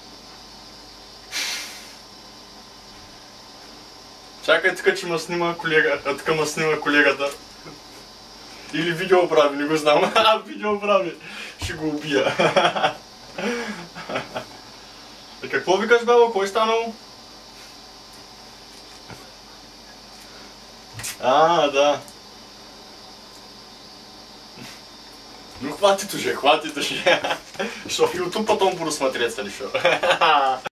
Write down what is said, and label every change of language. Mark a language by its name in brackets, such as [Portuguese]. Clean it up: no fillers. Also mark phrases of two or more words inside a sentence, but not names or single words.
[Bulgarian] Чакай така, че ме снима колега, така ме снима колегата. Или видео прави, не го знам. Видео прави. Ще го убия. Какво викаш, баба? Кой е станало? Да. [Russian] Ну хватит уже. Что в YouTube потом буду смотреться или что?